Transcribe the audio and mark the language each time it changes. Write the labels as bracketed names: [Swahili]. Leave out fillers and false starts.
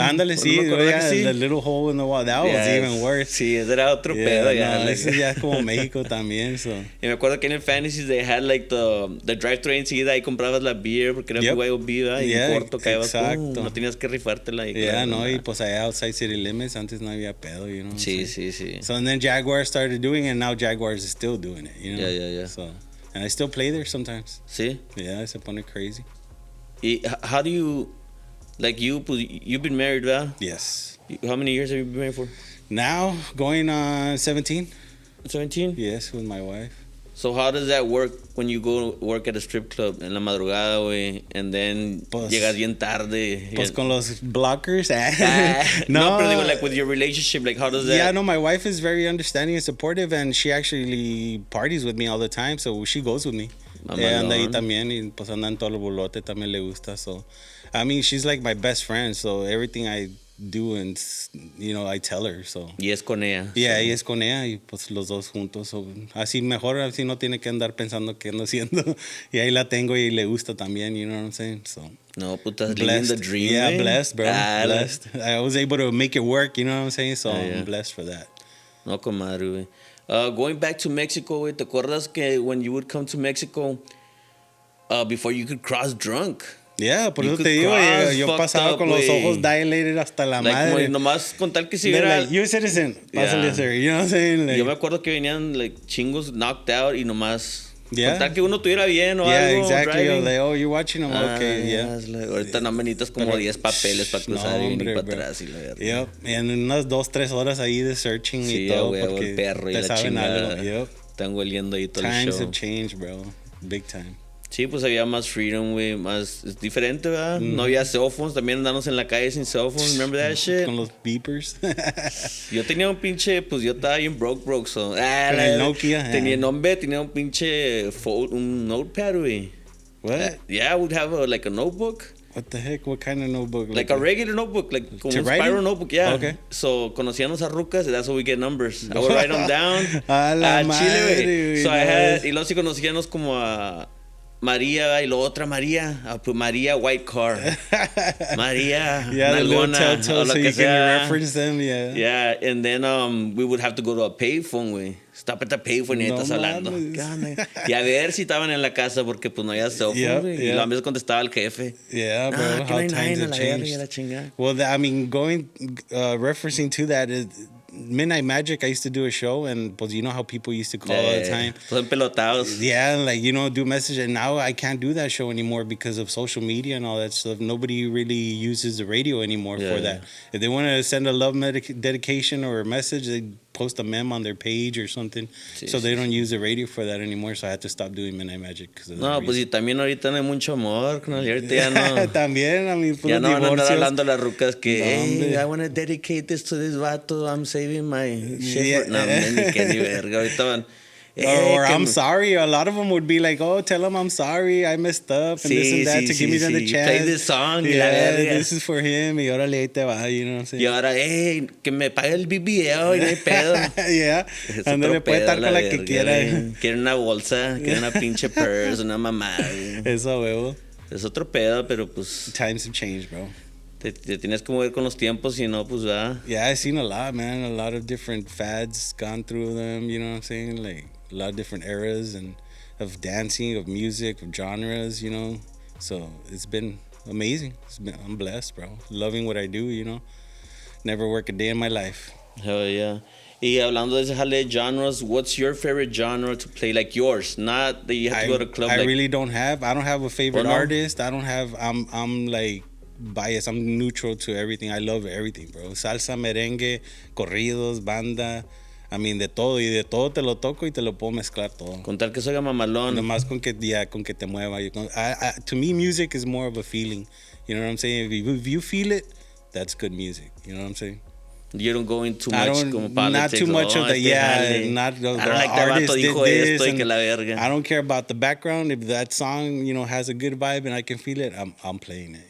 [Spanish] Ándale, sí, [English] the little hole in the wall. That was even worse. [Spanish] Sí, ese era otro pedo. No, ese ya es como México también, so. Y me acuerdo que en el Fantasies [English] they had like the drive-thru [Spanish] enseguida, ahí comprabas la beer porque era BYOB, ¿verdad? Y en corto caías, no tenías que rifártela. Y pues allá [English] outside city limits, [Spanish] antes no había pedo, [English] you know. [Spanish] Sí. [English] So and then Jaguars started doing it, and now Jaguars is still doing it, you know. Yeah. So, and I still play there sometimes. [Spanish] Sí. Yeah, se pone crazy. [English] How do you, like you've been married, ¿verdad? Yes. How many years have you been married for? Now, going on 17. 17? Yes, with my wife. So how does that work when you go work at a strip club [Spanish] en la madrugada, güey, [English] and then [Spanish] llegas bien tarde? Pues con los blockers. No, pero digo, [English] like with your relationship, like how does that? Yeah, no, my wife is very understanding and supportive, and she actually parties with me all the time, so she goes with me. [Spanish] Anda ahí también, y pues anda en todo el bolote, también le gusta, so. [English] I mean, she's like my best friend, so everything I do, and you know, I tell her, so. [Spanish] Y es con ella. Yeah, y es con ella, y pues los dos juntos, so. Así mejor, así no tiene que andar pensando qué ando haciendo. Y ahí la tengo y le gusta también, [English] you know what I'm saying, [Spanish] so. No, putas, [English] living the dream, yeah, man. Blessed, bro, blessed. I was able to make it work, you know what I'm saying, so I'm blessed for that. [Spanish] No, comadre, güey. [English] Going back to Mexico, güey, [Spanish] ¿te acuerdas que [English] when you would come to Mexico, before you could cross drunk? [Spanish] Yeah, por eso te digo, yo pasaba con los ojos dilated hasta la madre. Como nomás con tal que si hubiera... [English] Like, you citizen, pásale, sir, you know what I'm saying? Like, [Spanish] yo me acuerdo que venían like chingos [English] knocked out [Spanish] y nomás... Con tal que uno estuviera bien o algo. [English] Yeah, exactly. Driving. Like, oh, you're watching them, okay, yeah. [Spanish] Like, ahorita no me necesitas como 10 papeles para cruzar y para atrás y la verdad. Yep, and unas 2-3 horas ahí de searching y todo. Sí, porque el perro y te la saben chingada. algo. Yep. Están hueliendo ahí todo el show. [English] Times have changed, bro. Big time. [Spanish] Sí, pues había más freedom, güey, más... Es diferente, ¿verdad? No había cell phones, también andamos en la calle sin cell phones, [English] remember that shit? [Spanish] Con los beepers. Yo tenía un pinche, pues yo estaba bien broke, so... Con el Nokia. Tenía un pinche un notepad, güey. [English] What? Yeah, I would have like a notebook. What the heck? What kind of notebook? Like a regular notebook, like como un spiral notebook, yeah. Okay. So, [Spanish] conocíamos a rucas, [English] and that's how we get numbers. I would write them down. [Spanish] A la madre, [English] Chile, so I had... [Spanish] Y luego sí conocíamos como a... María y la otra María, pues María White Car, María Nalgona, [English] so you can reference them, yeah, and then we would have to go to a payphone, güey. Stop at the payphone [Spanish] y estás hablando. Y a ver si estaban en la casa porque pues no había cell phone, y la vez contestaba el jefe. [English] Yeah, bro, how times have changed. Well, I mean, referencing to that is Midnight Magic. I used to do a show, and pues you know how people used to call all the time. [Spanish] Son pelotados. [English] Yeah, like, you know, do message, and now I can't do that show anymore because of social media and all that stuff. Nobody really uses the radio anymore for that. If they want to send a love dedication or a message, they post a meme on their page or something. So they don't use the radio for that anymore. So I had to stop doing Midnight Magic. [Spanish] No, pues y también ahorita no hay mucho amor, ¿no? Y ahorita ya no. [English] También, I mean, [Spanish] ya no van a andar hablando las rucas que, [English] hey, I want to dedicate this to this vato. I'm saving my shit. [Spanish] No, ni que ni verga. Ahorita van. [English] Or I'm sorry. A lot of them would be like, oh, tell them I'm sorry. I messed up and this and that to give me the chance. Play this song. Yeah, this is for him. [Spanish] Y órale, ahí te va, [English] you know what I'm saying? [Spanish] Y ahora, hey, que me pague el BBL y no hay pedo. [English] Yeah. [Spanish] Ándale, puede estar con la que quiera. Quieren una bolsa, quieren una pinche purse, una mamá. Eso, huevo. Es otro pedo, pero pues... [English] Times have changed, bro. [Spanish] Te tienes que mover con los tiempos, y no, pues va. [English] Yeah, I've seen a lot, man. A lot of different fads gone through them, you know what I'm saying? Like, a lot of different eras and of dancing, of music, of genres, you know. So it's been amazing. I'm blessed, bro. Loving what I do, you know. Never work a day in my life. Hell yeah. [Spanish] Y hablando de ese jale de [English] genres, what's your favorite genre to play? Like yours, not that you have to go to a club. I really don't have. I don't have a favorite artist. I don't have. I'm like biased. I'm neutral to everything. I love everything, bro. [Spanish] Salsa, merengue, corridos, banda. [English] I mean, [Spanish] de todo. Y de todo te lo toco y te lo puedo mezclar todo. Con tal que soy mamalón. Nomás con que te mueva. [English] To me, music is more of a feeling. You know what I'm saying? If you feel it, that's good music. You know what I'm saying? You don't go into much como politics. Not too much of the, not the artist did this. I don't care about the background. If that song, has a good vibe and I can feel it, I'm playing it.